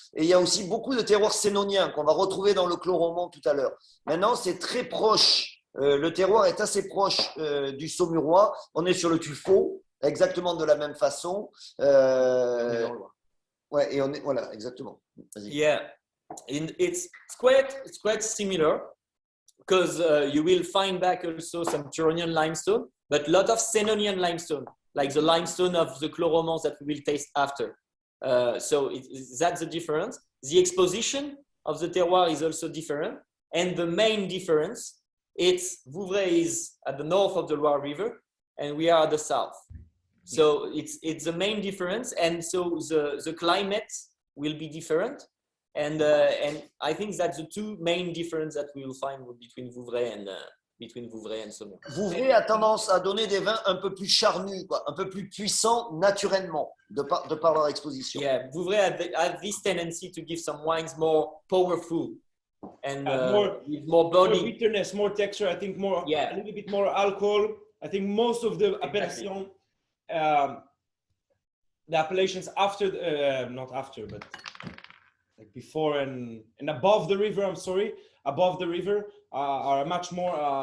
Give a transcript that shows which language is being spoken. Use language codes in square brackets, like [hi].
[fr] Et il y a aussi beaucoup de terroirs sénoniens qu'on va retrouver dans le Clos-Roman tout à l'heure. Maintenant, c'est très proche. Le terroir est assez proche du Saumurois. On est sur le tuffeau, exactement de la même façon. Ouais, et on est, voilà, exactement. Vas-y. [en] Yeah, it's quite similar. Because you will find back also some Turonian limestone, but a lot of Senonian limestone, like the limestone of the Clos-Romans that we will taste after. So that's the difference. The exposition of the terroir is also different. And the main difference, it's Vouvray is at the north of the Loire River, and we are at the south. So it's the main difference. And so the climate will be different. And I think that's the two main differences that we will find between Vouvray and Saumur. [fr] Vouvray a tendance à donner des vins un peu plus charnus, quoi, un peu plus puissants naturellement, de par leur exposition. [en] Yeah, Vouvray has this tendency to give some wines more powerful and with more body. More bitterness, more texture. I think more, a little bit more alcohol. I think most of the appellation, the appellations after, not after, but like before and above the river, above the river are much more